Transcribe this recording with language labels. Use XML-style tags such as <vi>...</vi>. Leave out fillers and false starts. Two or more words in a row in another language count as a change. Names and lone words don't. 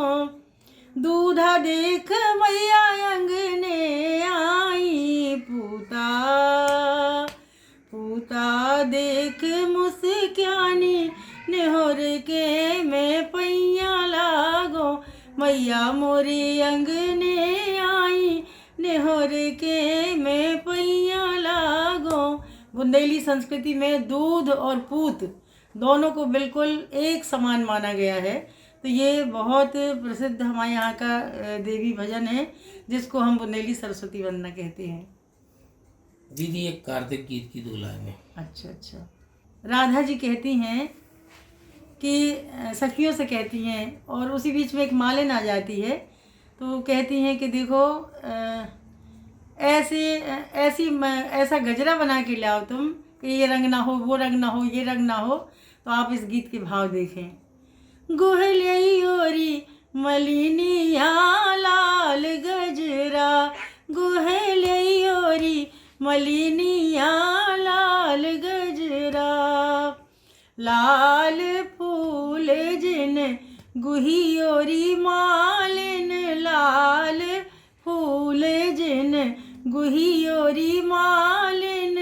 <bns>दूधा देख मैया अंगने आई, पूता देख मुस्क्यानी, नेहोर के मैं पैया लागो। मैया मोरे अंगने आई, नेहोर के मैं पैया लागो।</bns> <hi>बुंदेली संस्कृति में दूध और पूत दोनों को बिल्कुल एक समान माना गया है। तो ये बहुत प्रसिद्ध हमारे यहाँ का देवी भजन है, जिसको हम बुंदेली सरस्वती वंदना कहते हैं। दीदी, एक कार्तिक गीत की 2 लाइनें। अच्छा। राधा जी कहती हैं कि सखियों से कहती हैं, और उसी बीच में एक मालिन आ जाती है। तो कहती हैं कि देखो ऐसा गजरा बना के लाओ तुम कि ये रंग ना हो, वो रंग ना हो, ये रंग ना हो। तो आप इस गीत के भाव देखें।</hi> <bns>गोहलई ओरी मलिनिया लाल गजरा, गोहलई ओरी मलिनिया लाल गजरा। लाल फूल जिन गुही ओरी मालिन, लाल फूल जिन गुही ओरी मालिन।</bns>